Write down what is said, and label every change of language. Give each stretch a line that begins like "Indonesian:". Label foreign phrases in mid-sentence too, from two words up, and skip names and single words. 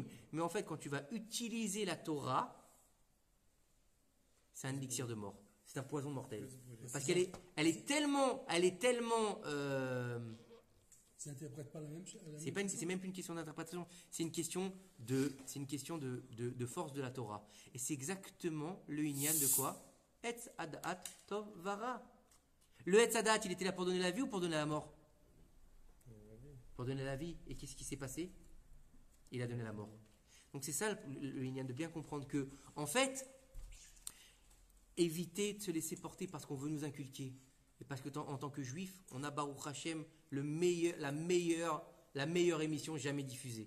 French: Mais en fait, quand tu vas utiliser la Torah, c'est un élixir de mort. C'est un poison mortel. Parce qu'elle est tellement, Ça n'interprète pas la même chose. c'est même plus une question d'interprétation, c'est une question de force de la Torah. Et c'est exactement le inyan de quoi?
Hebrew: עץ הדעת טוב ורע.
French: Le
Hebrew: עץ הדעת,
French: il était là pour donner la vie ou pour donner la mort? Pour donner la vie. Et qu'est-ce qui s'est passé? Il a donné la mort. Donc c'est ça le inyan, de bien comprendre que, en fait, éviter de se laisser porter parce qu'on veut nous inculquer. Et parce que en tant que juif, on a
Hebrew: ברוך השם
French: la meilleure émission jamais diffusée.